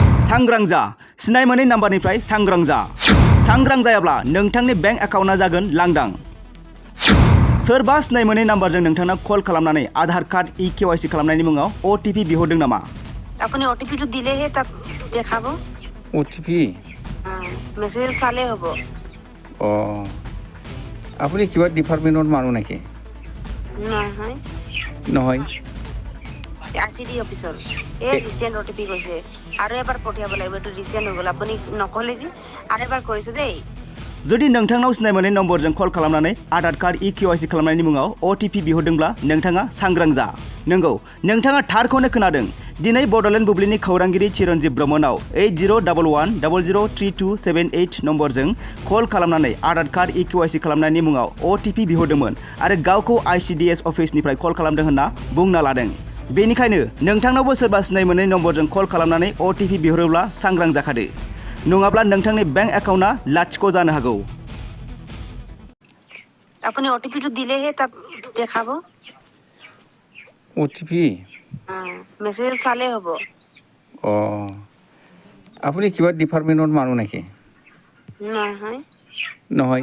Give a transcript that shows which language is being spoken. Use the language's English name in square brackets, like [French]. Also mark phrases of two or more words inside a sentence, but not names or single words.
[Bodo] सांग्रां जा सिनाय मोनै नाम्बारनिफ्राय सांग्रां जा सांग्रां जायाब्ला नोंथांनि बेंक एकाउन्टआ जागोन लांदां सोरबा सिनाय मोनै नाम्बारजों नोंथांनो कल खालामनानै आधार कार्ड इ-केवाइसि खालामनायनि मुङाव OTP बिहरदों नामा [Assamese] আপুনি OTP টো দিলেহে তাত দেখাব OTP মেছেজ চালে হ'ব আপুনি কিবা ডিপাৰ্টমেণ্টৰ মানুহ নেকি নহয় নহয় ICD অফিচৰ এই ৰিসেন্ট OTP কৈছে আৰু এবাৰ পঠিয়াব লাগিব এইটো ৰিসেন্ট হৈ গ'ল আপুনি নকলে যে আৰু এবাৰ কৰিছো দেই [Bodo] जुदि नोंथांनाव सिनाय मोनै नम्बरजों कल खालामनानै आधार कार्ड इ-केवाइसि खालामनायनि मुङाव OTP बिहरदोंब्ला नोंथाङा सांग्रां जा नंगौ नोंथाङा थारखौनो खोनादों दिनै बड'लेण्ड बुब्लिनि खौरांगिरि चिरन्जीब ब्रह्मनाव 8011003278 नम्बरजों कल खालामनानै आधार कार्ड इ-केवाइसि खालामनायनि मुङाव OTP बिहरदोंमोन आरो गावखौ ICDS अफिसनिफ्राय कल खालामदों होनना बुंना लादों बेनिखायनो नोंथांनावबो सोरबा सिनाय मोनै नम्बरजों कल खालामनानै OTP बिहरोब्ला सांग्रां जाखादो नङाब्ला नोंथांनि बेंक एकाउन्टआ लाथिख' जानो हागौ [Assamese] আপুনি OTP টো দিলেহে তাত দেখাব OTP মেছেজ চালে হ'ব আপুনি কিবা ডিপাৰ্টমেণ্টৰ মানুহ নেকি নহয় নহয়